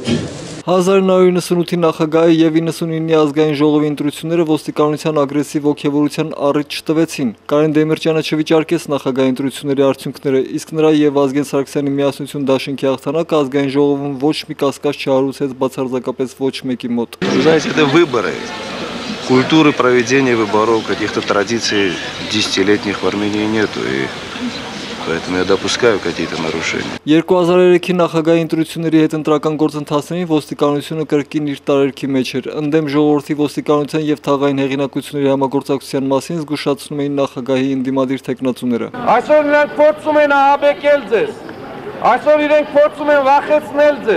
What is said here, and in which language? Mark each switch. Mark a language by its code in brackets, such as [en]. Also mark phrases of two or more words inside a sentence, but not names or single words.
[hy] 1998-ի նախագահի եւ 99-ի ազգային ժողովի ընտրությունները ոստիկանության ագրեսիվ ոգևորության առիթ չտվեցին։ Կարեն Դեմիրճյանը չվիճարկեց նախագահի ընտրությունների արդյունքները, իսկ նրա եւ Վազգեն Սարգսյանի միասնություն դաշինքի հաղթանակը ազգային ժողովում ոչ մի կասկած չհարուցեց բացարձակապես ոչ մեկի մոտ։ [ru] Знаете, это выборы. Культуры проведения выборов, каких-то традиций десятилетних в Армении нету, и поэтому я допускаю какие-то нарушения. [hy] 2003-ի նախագահի ընտրությունների հետ ընտրական գործընթացներին ոստիկանությունը կրկին իր տարերքի մեջ էր։ Ընդդեմ ժողովրդի ոստիկանության եւ թաղային հեղինակությունների համագործակցության մասին զգուշացնում էին նախագահի ընդդիմադիր թեկնածուները։ Այսօր նրանք փորձում են ահաբեկել ձեզ։ Այսօր իրենք փորձում են վախեցնել ձեզ։